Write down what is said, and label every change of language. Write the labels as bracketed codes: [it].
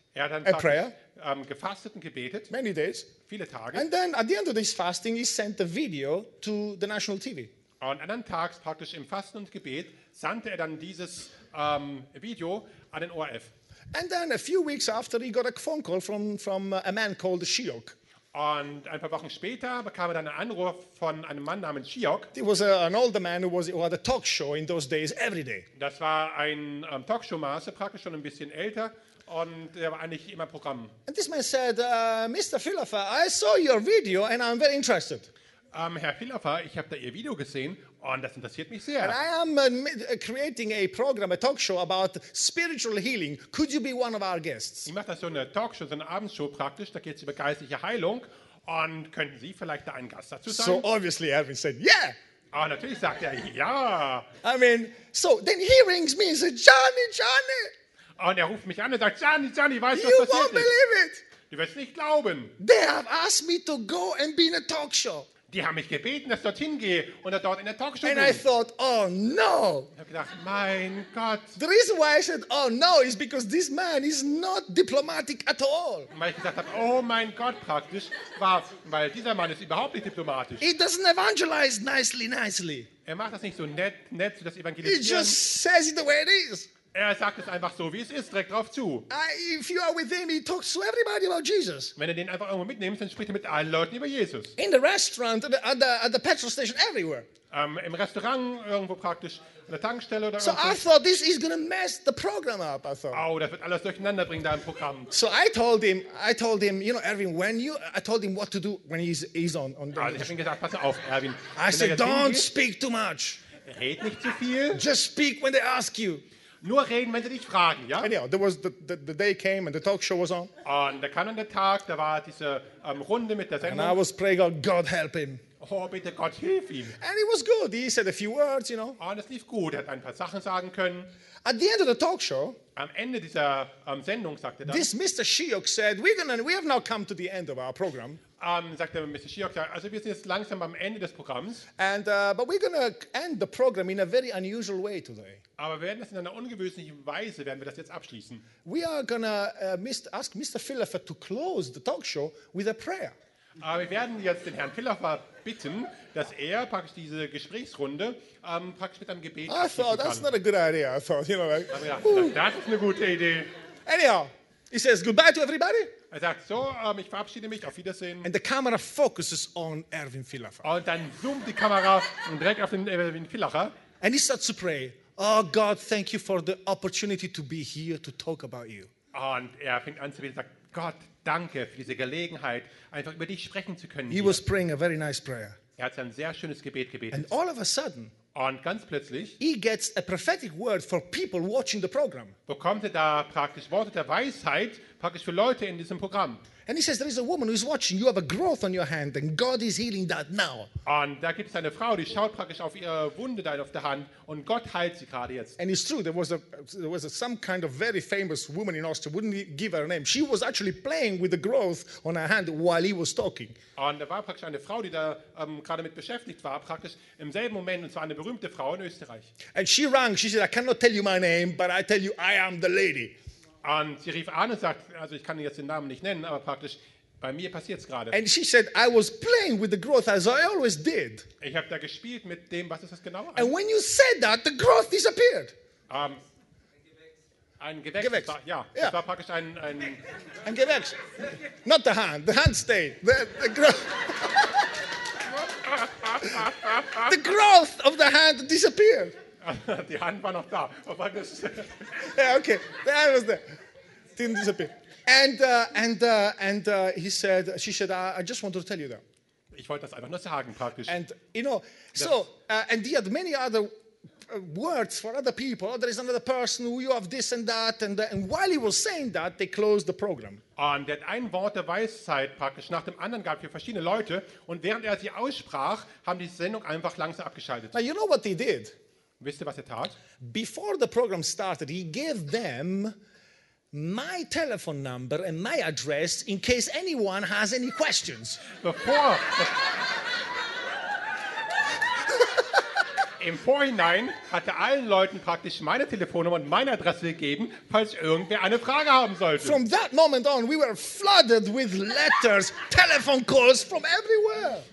[de] Er hat dann gefastet und gebetet. [en] Many days. [de] Viele Tage. [en] And then at the end of this fasting, he sent a video to the national TV. [de] Und an einem Tag, praktisch im Fasten und Gebet, sandte er dann dieses Video an den ORF. [en] And then a few weeks after, he got a phone call from a man called Shiok. [de] Und ein paar Wochen später bekam er dann einen Anruf von einem Mann namens Shiok. [en] He was an older man who had a talk show in those days every day. [de] Das war ein Talkshow-Master, praktisch schon ein bisschen älter, und er war eigentlich immer im Programm. [en] And this man said, Mr. Philofer, I saw your video and I'm very interested. [de] Herr Philofer, ich habe da Ihr Video gesehen und das interessiert mich sehr. [en] And I am creating a program, a talk show about spiritual healing. Could you be one of our guests? [de] Ich mache da so eine Talkshow, so eine Abendshow praktisch, da geht es über geistliche Heilung und könnten Sie vielleicht da ein Gast dazu sein? [en] So obviously Erwin said, yeah! [de] Oh, natürlich sagt er, ja! [en] I mean, so then he rings me and says, Johnny! [de] Und er ruft mich an und sagt, Johnny, weißt du, was ist? [en] You won't believe it! [de] Du wirst nicht glauben! [en] They have asked me to go and be in a talk show. [de] Die haben mich gebeten, dass ich dorthin gehe und dort in der Talkshow [en] and [de] bin. [en] And I thought, oh no! [de] Ich habe gedacht, mein Gott. [en] The reason why I said, oh no, is because this man is not diplomatic at all. [de] Weil ich gesagt habe, oh mein Gott, praktisch, weil dieser Mann ist überhaupt nicht diplomatisch. [en] He doesn't evangelize nicely. [de] Er macht das nicht so nett zu das Evangelisieren. [en] He just says it the way it is. [de] Er sagt es einfach so, wie es ist, direkt drauf zu. [en] If you are with him, he talks to everybody about Jesus. [de] Wenn er den einfach irgendwo mitnimmt, dann spricht er mit allen Leuten über Jesus. [en] In the restaurant, at the petrol station, everywhere. [de] Im Restaurant, irgendwo praktisch, an der Tankstelle oder so irgendwo. [en] So I thought, this is going to mess the program up, I thought. [de] Oh, das wird alles durcheinander bringen, da im Programm. [en] So I told him, you know, Erwin, I told him what to do when he's on the [de] also, ich habe ihm gesagt, pass auf, Erwin. [en] I said, don't speak too much. [de] Red nicht zu viel. [en] Just speak when they ask you. [de] Nur reden, wenn sie dich fragen, ja? [en] Anyhow, there was the day came and the talk show was on. [de] Und da kam dann der Tag, da war diese Runde mit der Sendung. [en] And I was praying, God help him. [de] Oh, bitte Gott, hilf ihm. [en] And it was good. He said a few words, you know. [de] Und es lief gut. Er hat ein paar Sachen sagen können. [en] At the end of the talk show, [de] am Ende dieser Sendung sagte dann, [en] this Mr. Shiok said, we have now come to the end of our program. [de] Sagte Mr. Shiok, also wir sind jetzt langsam am Ende des Programms. [en] And but we're gonna end the program in a very unusual way today. [de] Aber wir werden das in einer ungewöhnlichen Weise werden wir das jetzt abschließen. [en] We are gonna ask Mr. Philofer to close the talk show with a prayer. [de] Wir werden jetzt den Herrn Philofer bitten, dass er praktisch diese Gesprächsrunde praktisch mit einem Gebet abschließen kann. [en] I thought that's not a good idea. I thought, you know, like, [de] das ist eine gute Idee. [en] Anyhow, he says goodbye to everybody. [de] Er sagt so, ich verabschiede mich, auf Wiedersehen. [en] And the camera focuses on Erwin Philofer. [de] Und dann zoomt die Kamera direkt auf den Erwin Philofer. [en] And he starts to pray. Oh God, thank you for the opportunity to be here to talk about you. [de] Und er fängt an zu beten und sagt, Gott, danke für diese Gelegenheit, einfach über dich sprechen zu können. [en] He was praying a very nice prayer. [de] Er hat ein sehr schönes Gebet gebetet. [en] And all of a sudden, [de] und ganz plötzlich, [en] he gets a prophetic word for people watching the program. [de] Bekommt er da praktisch Worte der Weisheit, praktisch für Leute in diesem Programm. [en] And he says, there is a woman who is watching. You have a growth on your hand and God is healing that now. [de] Und da gibt es eine Frau, die schaut praktisch auf ihre Wunde da auf der Hand und Gott heilt sie gerade jetzt. [en] And it's true, there was some kind of very famous woman in Austria, wouldn't give her a name. She was actually playing with the growth on her hand while he was talking. [de] Und da war praktisch eine Frau, die da gerade mit beschäftigt war, praktisch im selben Moment, und zwar eine berühmte Frau in Österreich. [en] And she rang, she said, I cannot tell you my name, but I tell you I am the lady. [de] Und sie rief an und sagt, also ich kann jetzt den Namen nicht nennen, aber praktisch bei mir passiert es gerade. [en] And she said, I was playing with the growth as I always did. [de] Ich habe da gespielt mit dem, was ist das genau? And when you said that, the growth disappeared. Ein Gewächs. Gewächs. Das war praktisch ein. Ein Gewächs. [en] Not the hand. The hand stayed. The growth. The growth of the hand disappeared. [de] Die Hand war noch da. [en] Yeah, okay. The hand was there. Didn't disappear. And he said, she said, I just wanted to tell you that. [de] Ich wollte das einfach nur sagen, praktisch. [en] And you know, so and he had many other words for other people. Oh, there is another person who you have this and that. And while he was saying that, they closed the program. [de] Und er hat ein Wort der Weisheit praktisch nach dem anderen gehabt für verschiedene Leute. Und während er sie aussprach, haben die Sendung einfach langsam abgeschaltet. [en] Now you know what they did. [de] Wisst ihr, was er tat? [en] Before the program started, he gave them my telephone number and my address in case anyone has any questions. [de] Bevor im Vorhinein hat er allen Leuten praktisch meine Telefonnummer und meine Adresse gegeben, falls irgendwer eine Frage haben sollte. [en] From that moment on, we were flooded with letters, telephone calls from everywhere.